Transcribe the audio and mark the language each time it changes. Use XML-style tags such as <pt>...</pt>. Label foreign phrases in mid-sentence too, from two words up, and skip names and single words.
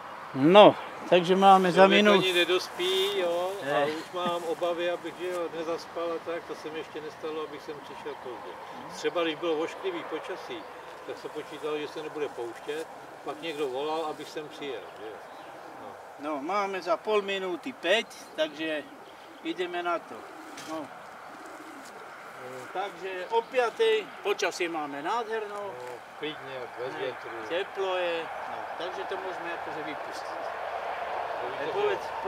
<sk>No, takže máme za minút.</sk> <cs>Ani nedospí, jo, a už mám obavy, abych nezaspal a tak, to se mi ještě nestalo, abych sem přišel pozdě. Třeba když bylo ošklivý počasí, tak se počítalo, že se nebude pouštět, pak někdo volal, abych sem přijel. Že?</cs> <sk>No, máme za pol minúty 5, takže ideme na to. No. Takže o 5. počasie máme nádherno.</sk> <cs>No, klidně, bez větru.</cs> <sk>Teplo je, no, takže to môžeme akože vypustiť. Povedz,</sk>